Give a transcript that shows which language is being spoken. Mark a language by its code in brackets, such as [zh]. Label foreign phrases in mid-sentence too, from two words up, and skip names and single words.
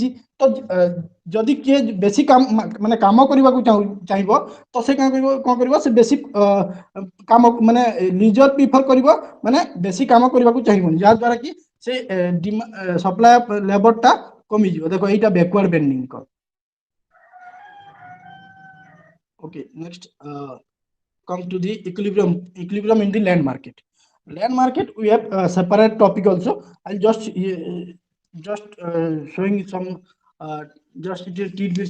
[or] ତ ଯଦି କିଏ ବେଶୀ କାମ ମାନେ କାମ କରିବାକୁ ଚାହିଁବ ତ ସେ କଣ କରିବ ସେ ବେଶୀ କାମ ମାନେ [en] leisure prefer [or] କରିବ, ମାନେ ବେଶୀ କାମ କରିବାକୁ ଚାହିଁବନି, ଯାହା ଦ୍ୱାରା କି ସେ [en] supply of labour [or] ଟା କମିଯିବ। ଦେଖ ଏଇଟା [en] backward bending [or] କ। [en] Okay, next come to the equilibrium in the land market. Land market we have separate topic also. I'll just showing some just tidbits.